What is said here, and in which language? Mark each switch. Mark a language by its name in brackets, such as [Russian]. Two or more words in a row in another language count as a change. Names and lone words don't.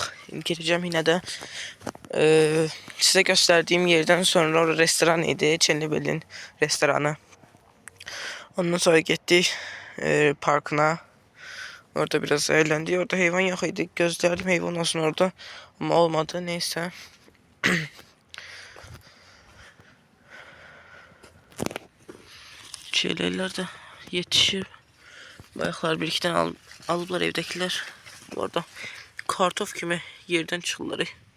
[Azerbaijani] İndi girəcəm hinədə. Sizə göstərdiyim yerdən sonra orada restoran idi, Çenlibelin restoranı. Ondan sonra getdik parkına. [Turkish] Orada biraz eğlendik. Orada heyvan yok idi. Gözlerdim heyvan olsun orada. Ama olmadı. Neyse. Şeyler de yetişir. [Azerbaijani] Bayaklar bir iki tane alıblar evdekiler. Bu arada kartof kimi yerden çıxırlar.